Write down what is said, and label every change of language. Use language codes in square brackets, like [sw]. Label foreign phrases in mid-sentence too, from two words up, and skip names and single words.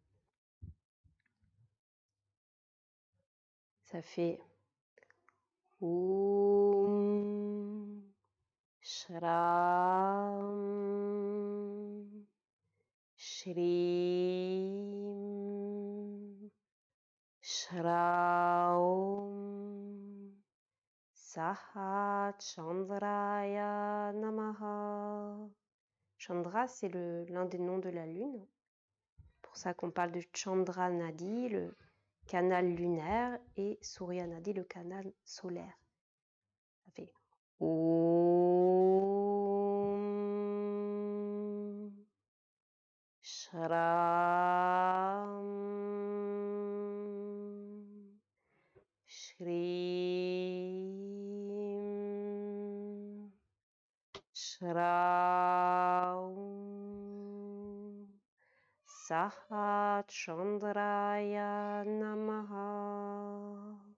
[fr] Ça fait [sa] ॐ श्रां श्रीं श्रौं सः चन्द्राय नमः. [fr] Chandra, c'est l'un des noms de la lune. Pour ça qu'on parle de [sa] चन्द्र नाडी, [fr] le canal lunaire, et [sa] सूर्य नाडी, [fr] le canal solaire. Ça fait [sa] ॐ श्रां श्रीं श्रौं सः चन्द्राय नमः.